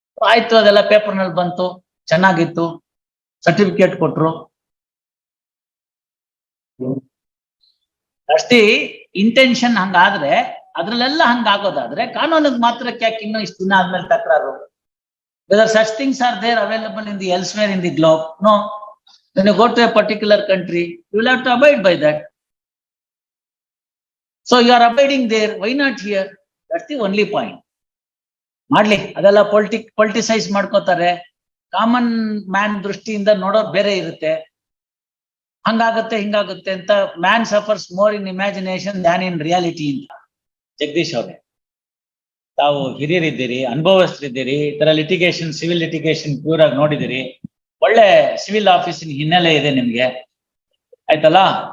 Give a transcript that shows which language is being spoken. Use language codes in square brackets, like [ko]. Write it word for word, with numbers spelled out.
[kn] ಆಯ್ತು, ಅದೆಲ್ಲ ಪೇಪರ್ನಲ್ಲಿ ಬಂತು, ಚೆನ್ನಾಗಿತ್ತು, ಸರ್ಟಿಫಿಕೇಟ್ ಕೊಟ್ರು. ಅಷ್ಟೇ ಇಂಟೆನ್ಷನ್ ಹಂಗಾದ್ರೆ, ಅದ್ರಲ್ಲೆಲ್ಲ ಹಂಗಾಗೋದಾದ್ರೆ ಕಾನೂನಿಗೆ ಮಾತ್ರಕ್ಕೆ ಯಾಕೆ ಇನ್ನೂ ಇಷ್ಟು ದಿನ ಆದ್ಮೇಲೆ ತಕರಾರು? [en] Whether such things are there available in the elsewhere in the globe? No. When you go to a particular country, you will have to abide by that. So you are abiding there, why not here? That's the only point. [kn] ಮಾಡ್ಲಿ, ಅದೆಲ್ಲ politic politicise ಮಾಡ್ಕೋತಾರೆ. Common man ದೃಷ್ಟಿಯಿಂದ ನೋಡೋದು ಬೇರೆ ಇರುತ್ತೆ, ಹಂಗಾಗತ್ತೆ ಹಿಂಗಾಗುತ್ತೆ ಅಂತ. [en] man suffers more in imagination than in reality [kn] ಅಂತ. ಜಗದೀಶ್ ಅವ್ರೆ, ತಾವು ಹಿರಿಯರಿದ್ದೀರಿ, ಅನುಭವಸ್ಥರಿದ್ದೀರಿ, ಈ ತರ ಲಿಟಿಗೇಷನ್, ಸಿವಿಲ್ ಲಿಟಿಗೇಷನ್ ಪ್ಯೂರ್ ಆಗಿ ನೋಡಿದಿರಿ, ಒಳ್ಳೆ ಸಿವಿಲ್ ಆಫೀಸಿನ ಹಿನ್ನೆಲೆ ಇದೆ ನಿಮ್ಗೆ, ಆಯ್ತಲ್ಲ?